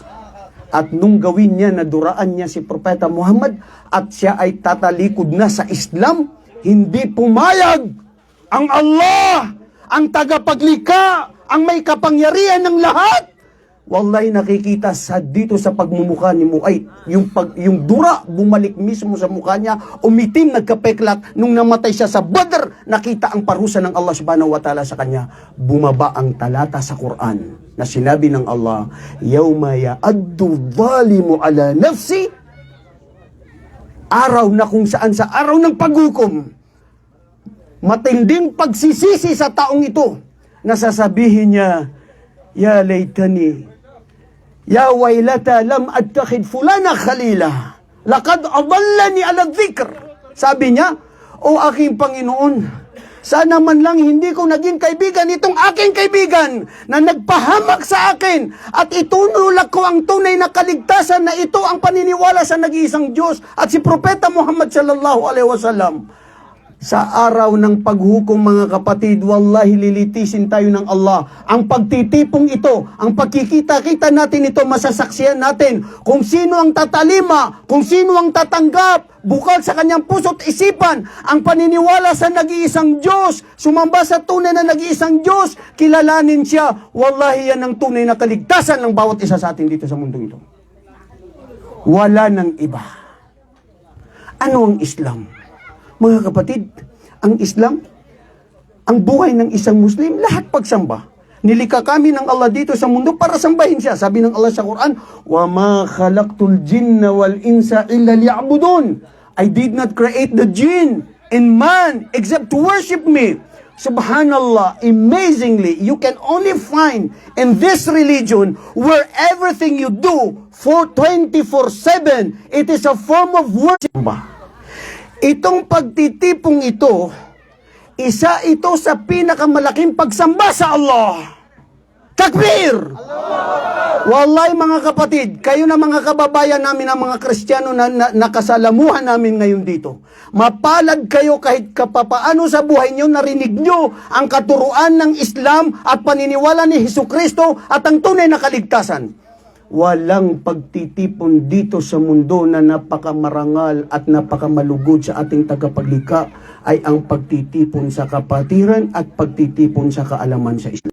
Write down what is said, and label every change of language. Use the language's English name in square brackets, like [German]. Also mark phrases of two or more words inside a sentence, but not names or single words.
[Filipino] At nung gawin niya na duraan niya si Propeta Muhammad at siya ay tatalikod na sa Islam, hindi pumayag ang Allah, ang tagapaglikha, ang may kapangyarihan ng lahat. Wallahi nakikita dito sa pagmumukha ni Mu'ayt, yung dura bumalik mismo sa mukha niya, umitim, nagkapeklat. Nung namatay siya sa Badr, nakita ang parusa ng [Arabic] الله سبحانه وتعالى [Filipino] sa kanya. Bumaba ang talata sa Quran na sinabi ng Allah, [Arabic] يوم يعض الظالم على نفسي, [Filipino] araw na kung saan sa araw ng paghukom, matinding pagsisisi sa taong ito, na sasabihin niya, [Arabic] يا ليتني يا ويلتا لم أتخذ فلانا خليلا. لقد أضلني على ذكر. [Filipino] Sabi niya, O aking Panginoon, sana man lang hindi ko naging kaibigan itong aking kaibigan na nagpahamak sa akin at itunulak ko ang tunay na kaligtasan na ito ang paniniwala sa nag-iisang Diyos at si Propeta Muhammad [Arabic] صلى الله عليه وسلم. [Filipino] Sa araw ng paghukom, mga kapatid, wallahi lilitisin tayo ng Allah. Ang pagtitipong ito, ang pagkikita-kita natin ito, masasaksihan natin kung sino ang tatalima, kung sino ang tatanggap, bukal sa kanyang puso't isipan, ang paniniwala sa nag-iisang Diyos, sumamba sa tunay na nag-iisang Diyos, kilalanin siya. Wallahi yan ang tunay na kaligtasan ng bawat isa sa atin dito sa mundong ito. Wala nang iba. Ano ang Islam? Mga kapatid, ang Islam, ang buhay ng isang Muslim, lahat pagsamba. Nilikha kami ng Allah dito sa mundo para sambahin siya. Sabi ng Allah sa Quran, [Arabic] وَمَا خَلَقْتُ الْجِنَّ وَالْإِنسَ إِلَّا لِيَعْبُدُونَ [English] I did not create the jinn and man except to worship me. Subhanallah, amazingly, you can only find in this religion where everything you do for 24/7, it is a form of worship. [Filipino] Itong pagtitipong ito, isa ito sa pinakamalaking pagsamba sa Allah. Takbir! Wallahi mga kapatid, kayo na mga kababayan namin, ang mga Kristiyano na nakasalamuhan namin ngayon dito. Mapalad kayo kahit kapapaano sa buhay nyo, narinig nyo ang katuruan ng Islam at paniniwala ni Hesukristo at ang tunay na kaligtasan. Walang pagtitipon dito sa mundo na napakamarangal at napakamalugod sa ating tagapaglikha ay ang pagtitipon sa kapatiran at pagtitipon sa kaalaman sa Islam.